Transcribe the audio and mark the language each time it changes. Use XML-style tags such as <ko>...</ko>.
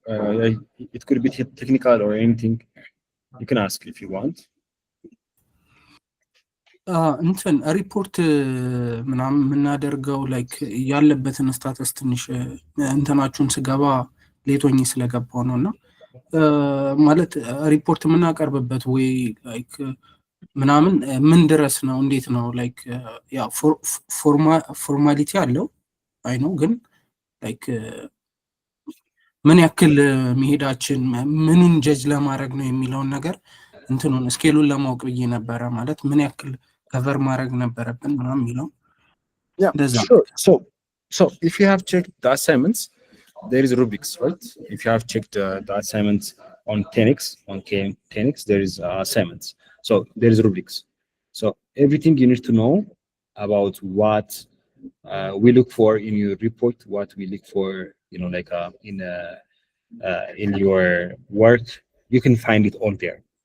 <en>It could be technical or anything. You can ask if you want.</en> <am>እንትን ሪፖርት ምናምን የምናደርገው ላይክ ያለበትን ስታተስ ትንሽ እንትናችሁን ስገባ ሌቶኝ ስለገባው ነው እና ማለት ሪፖርት የምናቀርብበት ወይ ላይክ ምናምን ምን ድረስ ነው? እንዴት ነው? ላይክ ያ ፎርማሊቲ አለው አይ ነው፣ ግን ላይክ ምን ያክል መሄዳችን ምኑን ጀጅ ለማድረግ ነው የሚለውን ነገር እንትኑን ስኬሉን ለማወቅ ብዬ ነበረ። ማለት ምን ያክል ከቨር ማድረግ ነበረብን ምናምን የሚለው።</am> <en>Yeah, sure. So if you have checked the assignments, there is rubrics, right? If you have checked the assignments on 10x, on KM 10x, there is assignments. So there is rubrics. So everything you need to know about what we look for in your report, what we look for, like in your work, you can find it all there.</en>